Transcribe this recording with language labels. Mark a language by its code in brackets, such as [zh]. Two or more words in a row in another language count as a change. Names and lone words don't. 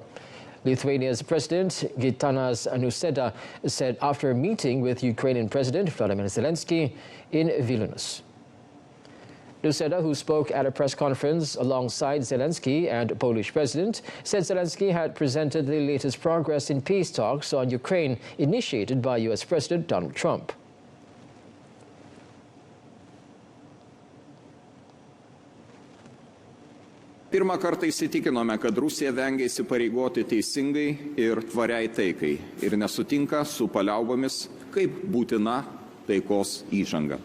[en] Lithuania's President Gitanas Nausėda said after a meeting with Ukrainian President Vladimir Zelensky in Vilnius. Nausėda, who spoke at a press conference alongside Zelensky and Polish President, said Zelensky had presented the latest progress in peace talks on Ukraine initiated by U.S. President Donald Trump. [lt] Pirmą kartą įsitikinome, kad Rusija vengia įsipareigoti teisingai ir tvariai taikai ir nesutinka su paliaubomis kaip būtina taikos įžanga.